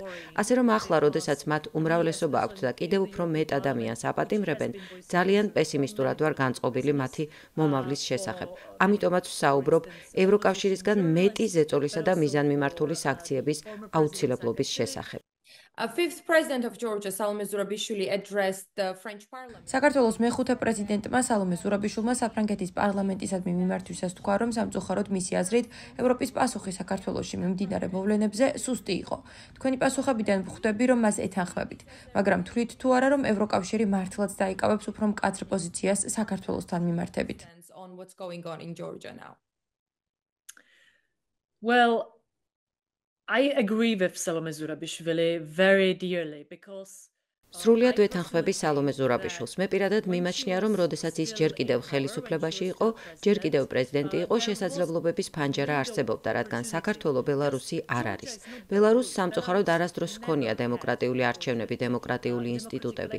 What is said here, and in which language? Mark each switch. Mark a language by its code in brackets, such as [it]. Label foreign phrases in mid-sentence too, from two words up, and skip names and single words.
[ka] ასე რომ ახლა, როდესაც მათ უმრავლესობა აქვთ და კიდევ უფრო მეტ ადამიანს აპატიმრებენ, ძალიან პესიმისტურად ვარ განწყობილი მათი მომავლის შესახებ. ამიტომაც ვსაუბრობ ევროკავშირისგან მეტი ზეწოლისა და მიზანმიმართული სანქციების აუცილებლობის შესახებ. [en] Fifth president of Georgia, Salome Zurabishvili, addressed the French parliament. [ka] საქართველოს მეხუთე პრეზიდენტმა სალომე ზურაბიშვილმა საფრანგეთის პარლამენტისადმი მიმართვისას თქვა, რომ სამწუხაროდ მისი აზრით ევროპის პასუხი საქართველოში მიმდინარე მოვლენებზე სუსტი იყო. თქვენი პასუხებიდან ვხვდები, რომ მას ეთანხმებით, მაგრამ თვლით თუ არა, რომ ევროკავშირი მართლაც დაიკავებს უფრო მკაცრ პოზიციას საქართველოსთან მიმართებით? [en] On what's going on in Georgia now. Well, I agree with Salome Zurabishvili very dearly because [ka] სრულად ვეთანხმები სალომე ზურაბიშვილს. მე პირადად მიმაჩნია, რომ როდესაც ის ჯერ კიდევ ხელისუფლებაში იყო, ჯერ კიდევ პრეზიდენტი იყო, შესაძლებლობების ფანჯარა არსებობდა, რადგან საქართველო ბელარუსი არ არის. ბელარუსს სამწუხაროდ არასდროს ჰქონია დემოკრატიული არჩევნები, დემოკრატიული ინსტიტუტები.